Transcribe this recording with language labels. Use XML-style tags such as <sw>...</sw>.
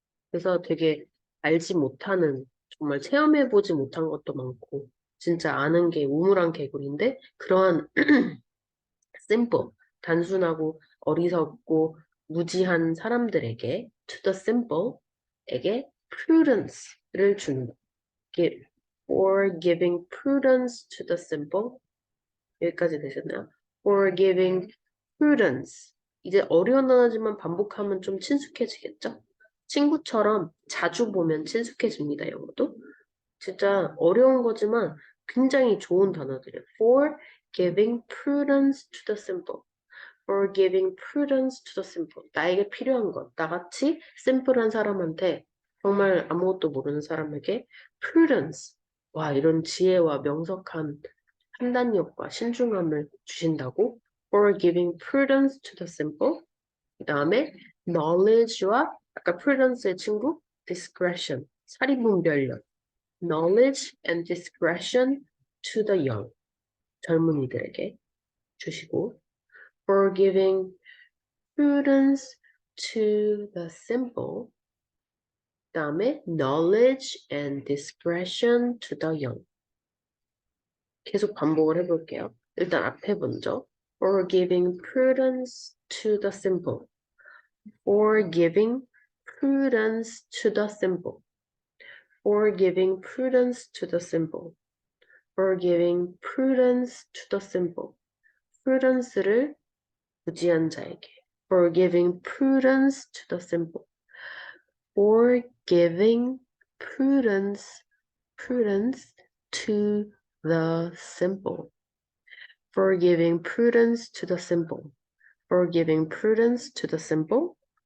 <ko>그래서 되게 알지 못하는, 정말 체험해보지 못한 것도 많고, 진짜 아는 게 우물안 개구리인데, 그러한 simple, 단순하고 어리석고 무지한 사람들에게,</ko> <en>to the simple</en> <ko>에게 prudence를 주는 거. 이게</ko> <en>for giving prudence to the simple.</en> <ko>여기까지 되셨나요?</ko> <en>For giving prudence.</en> <ko>이제 어려운 단어지만 반복하면 좀 친숙해지겠죠? 친구처럼 자주 보면 친숙해집니다, 영어도. 진짜 어려운 거지만 굉장히 좋은 단어들이에요.</ko> <en>For giving prudence to the simple. For giving prudence to the simple.</en> <ko>나에게 필요한 것. 나같이 심플한 사람한테 정말 아무것도 모르는 사람에게 prudence. 와, 이런 지혜와 명석한 판단력과 신중함을 주신다고.</ko> <en>For giving prudence to the simple.</en> <ko>그 다음에 knowledge와 아까 prudence의 친구 discretion. 사리분별력.</ko> <en>knowledge and discretion to the young.</en> <ko>젊은이들에게 주시고.</ko> <en>For giving prudence to the simple.</en> <ko>그 다음에</ko> <en>knowledge and discretion to the young.</en> <ko>계속 반복을 해볼게요. 일단 앞에 먼저</ko> <en>for giving prudence to the simple. For giving prudence to the simple. For giving prudence to the simple. For giving prudence to the simple.</en> <ko>prudence를 무지한 자에게.</ko> <en>For giving prudence to the simple. For giving prudence to the simple. For giving prudence to the simple. For giving prudence to the simple.</en>